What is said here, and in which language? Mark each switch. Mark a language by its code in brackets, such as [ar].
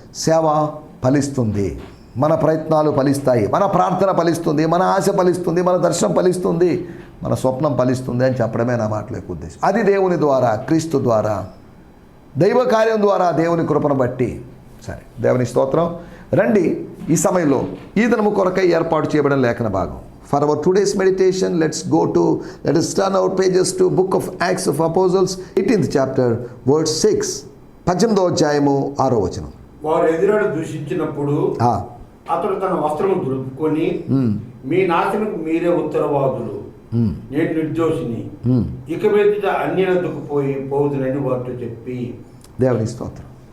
[te] సేవ ఫలిస్తుంది, మన ప్రయత్నాలు ఫలిస్తాయి, మన ప్రార్థన ఫలిస్తుంది, మన ఆశ ఫలిస్తుంది, మన దర్శనం ఫలిస్తుంది, మన స్వప్నం ఫలిస్తుంది అని చెప్పడమే నా మాటల యొక్క ఉద్దేశం. అది దేవుని ద్వారా, క్రీస్తు ద్వారా, దైవ కార్యం ద్వారా, దేవుని కృపను బట్టి. సరే, దేవుని స్తోత్రం. రండి, ఈ సమయంలో ఈ దినము కొరకై ఏర్పాటు చేయబడిన లేఖన భాగం. [en] For our today's meditation, let us turn our pages to Book of Acts of Apostles, 18th chapter, verse 6. [te] 18వ అధ్యాయము 6వ వచనం. వారు ఎదురాడు దూషించినప్పుడు అతడు తన వస్త్రము దులుపుకొని, మీ నాశనకు మీరే ఉత్తరవాదులు, నేను నిర్దోషిని, ఇక మీద అన్యులకు పోవుదునని వారితో చెప్పి. దేవుని స్తోత్రం.